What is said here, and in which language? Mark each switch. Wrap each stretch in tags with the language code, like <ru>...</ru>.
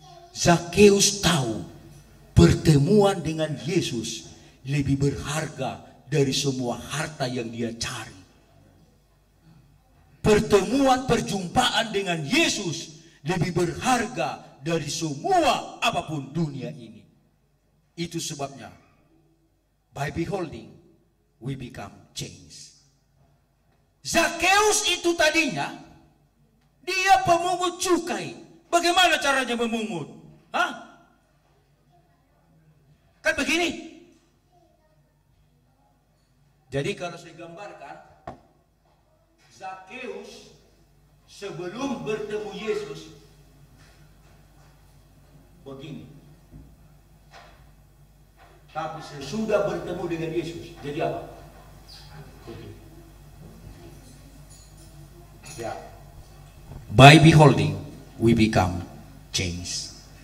<id>Zakheus tahu pertemuan dengan Yesus lebih berharga dari semua harta yang dia cari. Pertemuan perjumpaan dengan Yesus lebih berharga dari semua apapun dunia ini. Itu sebabnya</id> <en>by beholding we become changed.</en> <id>Zakheus itu tadinya dia pemungut cukai. Bagaimana caranya memungut? Hah? Kan begini. Jadi kalau saya gambarkan, Zakheus sebelum bertemu Yesus begini. Tapi sesudah bertemu dengan Yesus jadi apa? Begini. Ya.</id> <en>By beholding we become changed.</en>